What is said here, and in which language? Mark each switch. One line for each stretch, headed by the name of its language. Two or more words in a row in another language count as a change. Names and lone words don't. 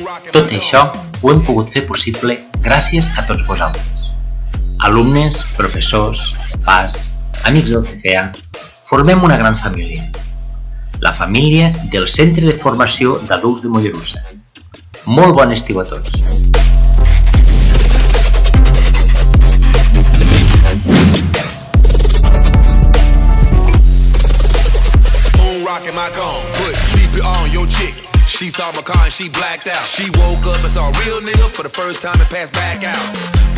Catalan: Tot això ho hem pogut fer possible gràcies a tots vosaltres. Alumnes, professors, pares, amics del CCA, formem una gran família. La família del Centre de Formació d'Adults de Mollerussa. Molt bon estiu a tots!
English: Rockin' my cone, put CP on your chick. She saw my car and she blacked out. She woke up and saw a real nigga for the first time and passed back out.